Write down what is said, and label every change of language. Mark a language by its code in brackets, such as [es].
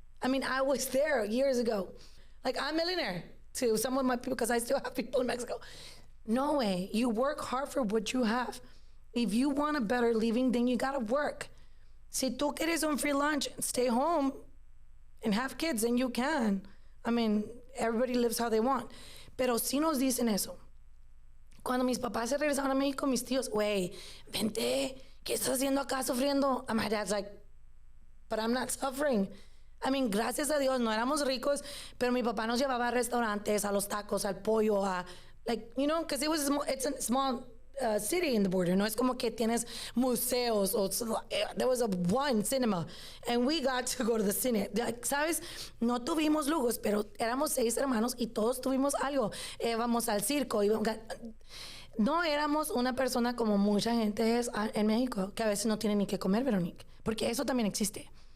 [en] I mean, I was there years ago. Like, I'm a millionaire to some of my people because I still have people in Mexico. No way. You work hard for what you have. If you want a better living, then you gotta work. [es] Si tú quieres un [en] free lunch, stay home and have kids, then you can. I mean, everybody lives how they want. [es] Pero si nos dicen eso. Cuando mis papás se regresaron a México, mis tíos, güey, vente, ¿qué estás haciendo acá sufriendo? [en] And my dad's like, but I'm not suffering. I mean, [es] gracias a Dios, no éramos ricos, pero mi papá nos llevaba a restaurantes, a los tacos, al pollo, [en] because it's a small city in the border. [es] No es como que tienes museos. [en] There was one cinema, and we got to go to the cine. [es] ¿Sabes? No tuvimos lujos, pero éramos 6 hermanos y todos tuvimos algo. Vamos al circo. No éramos una persona como mucha gente es en México, que a veces no tiene ni que comer, Veronique, porque eso también existe.